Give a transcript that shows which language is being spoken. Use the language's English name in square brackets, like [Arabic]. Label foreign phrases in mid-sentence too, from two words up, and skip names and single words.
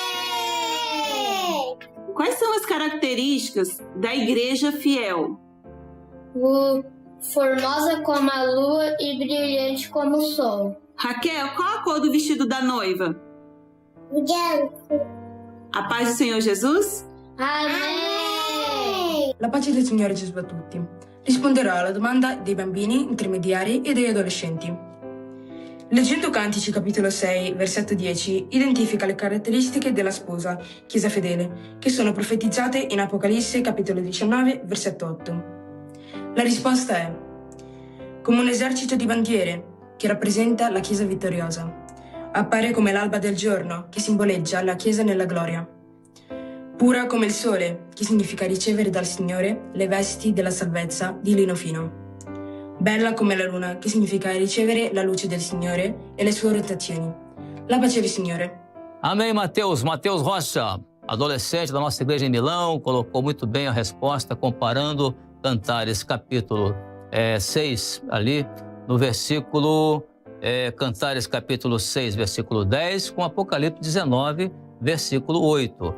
[Portuguese] Quais são as características da igreja fiel? Formosa como a lua e brilhante como o sol. Raquel, qual a cor do vestido da noiva? Branco. A paz do Senhor Jesus? Amém! [Italian] La pace del Signore Gesù a tutti. Risponderò alla domanda dei bambini, intermediari e degli adolescenti. Leggendo Cantici capitolo 6, versetto 10, identifica le caratteristiche della sposa, Chiesa fedele, che sono profetizzate in Apocalisse capitolo 19, versetto 8. La risposta è come un esercito di bandiere che rappresenta la Chiesa vittoriosa. Appare come l'alba del giorno che simboleggia la Chiesa nella gloria. Pura come il sole, che significa ricevere dal Signore le vesti della salvezza di lino fino. Bella come la luna, che significa ricevere la luce del Signore e le sue rotazioni. La pace del Signore. [Portuguese] Amém, Matheus. Matheus Rocha, adolescente da nossa igreja em Milão, colocou muito bem a resposta, comparando Cantares capítulo 6, ali no versículo... Cantares capítulo 6, versículo 10, com Apocalipse 19, versículo 8.